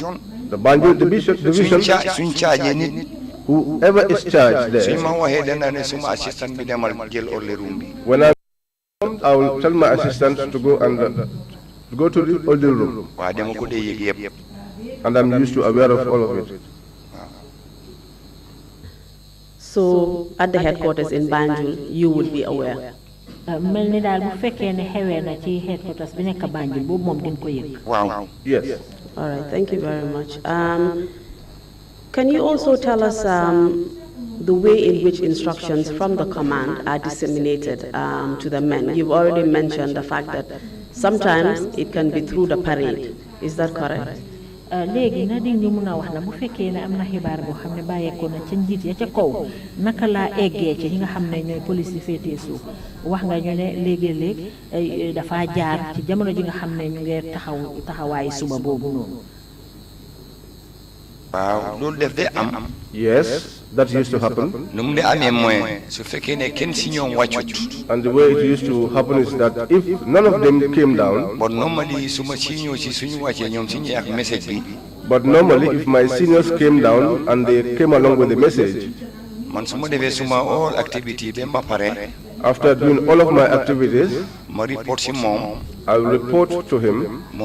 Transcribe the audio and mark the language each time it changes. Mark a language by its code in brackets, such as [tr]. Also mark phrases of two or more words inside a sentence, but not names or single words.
[en] The Banjul division, whoever is charged there, when I come, I will tell my assistant to go to the holding room. And I'm used to aware of all of it. So at the headquarters in Banjul, you would be aware. [wo] Melni dal bu fekkee ne xewé na ci headquarters bi nek Banjul bobu mom din ko yek. Wow. [en] Yes. All right, thank you very much. Can you also tell us the way in which instructions from the command are disseminated to the men? You've already mentioned the fact that sometimes it can be through the parade. Is that correct? [wo] Léegi na di ñu mëna wax na bu fekkee ne am na xibaar boo xam ne bàyyeekoo na ca njiit ya ca kaw naka laa eggee ci ñi nga xam ne ñooy police yi féetee suuf wax nga ñu ne léegi-léeg dafa jaar ci jamono ji nga xam ne ñu ngi taxawaayu suba boobu noonu. [en] Yes, that used to happen. And the way it used to happen is that if none of them came down, but normally if my seniors came down and they came along with the message, after doing all of my activities, I will report to him.